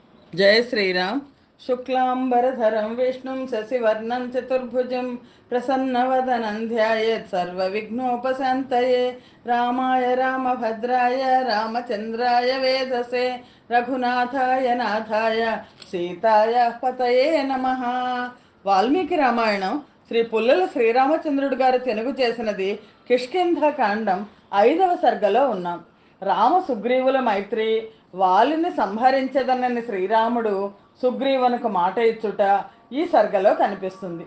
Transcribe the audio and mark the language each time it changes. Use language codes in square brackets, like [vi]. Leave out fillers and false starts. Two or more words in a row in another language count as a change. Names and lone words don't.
[sa] जय श्री राम। शुक्लांबरधरं विष्णुं शशिवर्णं चतुर्भुजं प्रसन्नवदनं ध्यायेत् सर्वविघ्नोपशान्तये। रामाय रामभद्राय रामचन्द्राय वेधसे रघुनाथाय नाथाय సీతాయ పతయే నమః. [te] వాల్మీకి రామాయణం శ్రీ పుల్లల శ్రీరామచంద్రుడు గారు తెలుగు చేసినది కిష్కింధ కాండం 5వ సర్గలో ఉన్నాం. రామ సుగ్రీవుల మైత్రి, వాలిని సంహరించదనని శ్రీరాముడు సుగ్రీవునకు మాట ఇచ్చుట ఈ సర్గలో కనిపిస్తుంది.